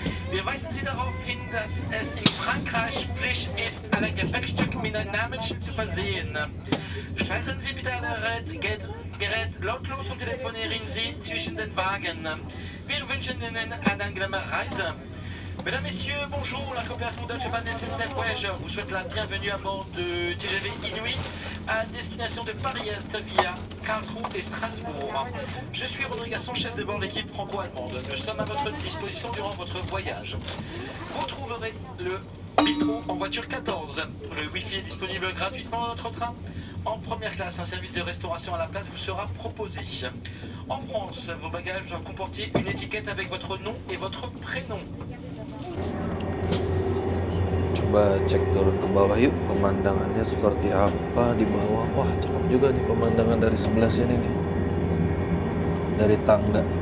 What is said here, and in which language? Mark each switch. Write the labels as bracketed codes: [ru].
[de] Wir weisen Sie darauf hin, dass es in Frankreich Pflicht ist, alle Gepäckstücke mit einem Namensschild zu versehen. Schalten Sie bitte Gerät lautlos und telefonieren Sie zwischen den Wagen. Wir wünschen Ihnen eine angenehme Reise. [fr] Mesdames, Messieurs, bonjour. La coopération Deutsche Bahn SNCF Voyageurs vous souhaite la bienvenue à bord de TGV Inuit à destination de Paris-Est via Karlsruhe et Strasbourg. Je suis Rodrigue Gasson, chef de bord de l'équipe franco-allemande. Nous sommes à votre disposition durant votre voyage. Vous trouverez le bistrot en voiture 14. Le Wi-Fi est disponible gratuitement dans notre train. En première classe, un service de restauration à la place vous sera proposé. En France, vos bagages doivent comporter une étiquette avec votre nom et votre prénom. [id] Coba cek turun ke bawah yuk, pemandangannya seperti apa di bawah. Wah, cakep juga nih pemandangan dari sebelah sini nih, dari tangga.